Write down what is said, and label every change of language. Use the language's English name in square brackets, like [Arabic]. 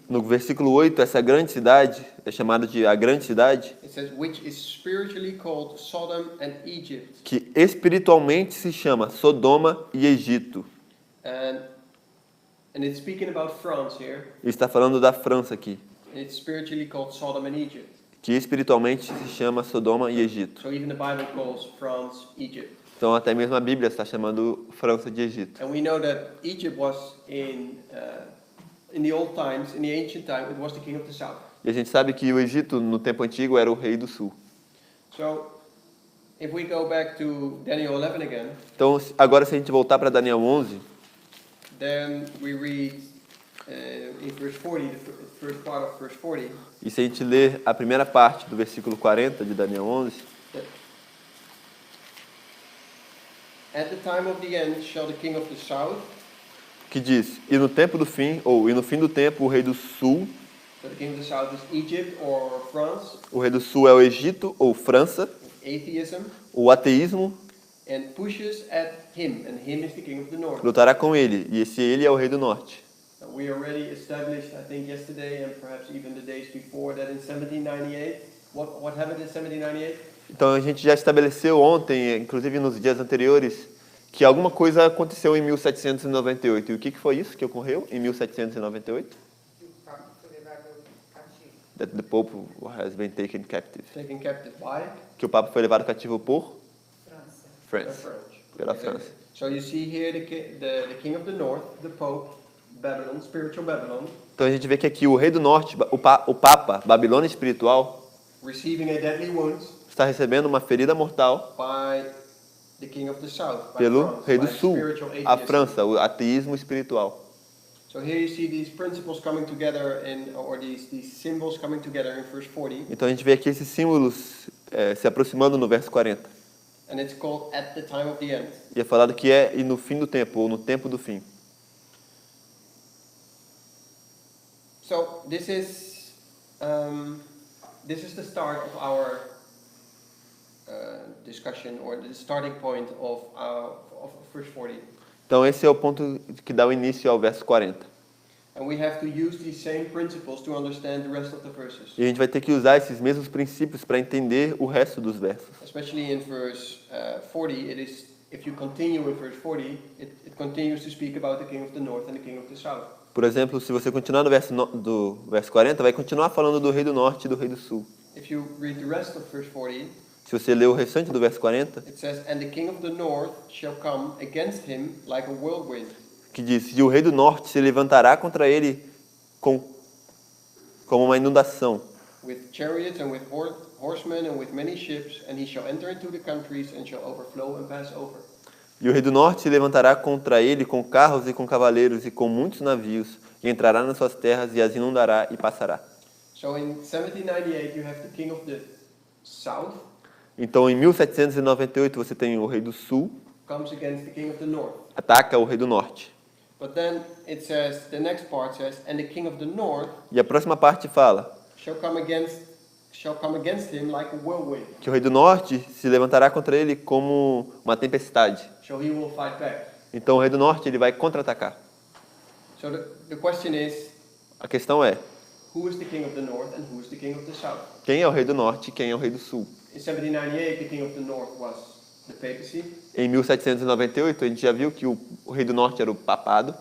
[Portuguese] No versículo 8, essa grande cidade é chamada de a grande cidade, [English] It says, which is spiritually called Sodom and Egypt. [Portuguese] que espiritualmente se chama Sodoma e Egito. [English] And it's speaking about France here. [Portuguese] E está falando da França aqui, [English] And it's spiritually called Sodom and Egypt. [Portuguese] que espiritualmente se chama Sodoma e Egito. [English] So even the Bible calls France Egypt. [Portuguese] Então até mesmo a Bíblia está chamando França de Egito. [English] And we know that Egypt was in the old times, in the ancient time, it was the king of the south. [Portuguese] E a gente sabe que o Egito, no tempo antigo, era o rei do sul. [English] So if we go back to Daniel 11 again, [Portuguese] Então, agora se a gente voltar para Daniel 11, [English] then we read in verse 40, the first part of verse 40, [Portuguese] e se a gente ler a primeira parte do versículo 40 de Daniel 11, [English] that at the time of the end shall the king of the south, [Portuguese] que diz, e no tempo do fim, ou e no fim do tempo, o rei do sul, [English] so the king of the south is Egypt or France, [Portuguese] o rei do sul é o Egito ou França, [English] atheism, [Portuguese] o ateísmo [English] and pushes at him, and him is the king of the north. [Portuguese] lutará com ele, e esse ele é o rei do norte. [English] We already established, I think yesterday and perhaps even the days before, that in 1798, what happened in 1798? [Portuguese] Então a gente já estabeleceu ontem, inclusive nos dias anteriores, que alguma coisa aconteceu em 1798. E o que foi isso que ocorreu em 1798? Que o Papa foi levado cativo. [English] That the Pope has been taken captive. Taken captive by [Portuguese] Que o Papa foi levado cativo por França. [English] France, French. [Portuguese] pela [English] Exactly. [Portuguese] França. [English] So you see here the king of the north, the Pope, Babylon, spiritual Babylon, [Portuguese] Então a gente vê que aqui o rei do norte, o Papa, Babilônia espiritual, [English] receiving a deadly wound [Portuguese] está recebendo uma ferida mortal [English] by the king of the south, by [Portuguese] pelo [English] France, [Portuguese] rei do [English] by [Portuguese] sul, [English] spiritual [Portuguese] a [English] atheism. [Portuguese] França, o ateísmo espiritual. [English] So here you see these principles coming together, or these symbols coming together in verse 40, [Portuguese] Então a gente vê aqui esses símbolos se aproximando no verso 40. [English] and it's called at the time of the end. [Portuguese] E é falado que é e no fim do tempo, ou no tempo do fim. [English] So this is the start of our discussion, or the starting point of verse 40. [Portuguese] Então esse é o ponto que dá o início ao verso 40. [English] And we have to use these same principles to understand the rest of the verses. [Portuguese] E a gente vai ter que usar esses mesmos princípios para entender o resto dos versos. [English] Especially in verse 40, it is, if you continue in verse 40, it continues to speak about the king of the north and the king of the south. [Portuguese] Por exemplo, se você continuar no do verso 40, vai continuar falando do rei do norte e do rei do sul. [English] If you read the rest of verse 40, [Portuguese] Se você ler o restante do verso 40, [English] it says, and the king of the north shall come against him like a whirlwind. [Portuguese] que diz, e o rei do norte se levantará contra ele como uma inundação, [English] With chariots and with horsemen and with many ships, and he shall enter into the countries and shall overflow and pass over. [Portuguese] e o rei do norte se levantará contra ele com carros e com cavaleiros e com muitos navios, e entrará nas suas terras e as inundará e passará. [English] So in 1798 you have the king of the south [Portuguese] Então, em 1798, você tem o rei do sul, [English] comes against the king of the north. [Portuguese] ataca o rei do norte. [English] But then it says, the next part says, and the king of the north [Portuguese] E a próxima parte fala [English] shall come against him like a whirlwind. [Portuguese] que o rei do norte se levantará contra ele como uma tempestade. [English] So he will fight back. [Portuguese] Então, o rei do norte ele vai contra-atacar. [English] So the question is, [Portuguese] A questão é, [English] who is the king of the north and who is the king of the south? [Portuguese] quem é o rei do norte e quem é o rei do sul? [English] In 1798, the king of the north was the papacy, [Portuguese] Em 1798, a gente já viu que o rei do norte era o papado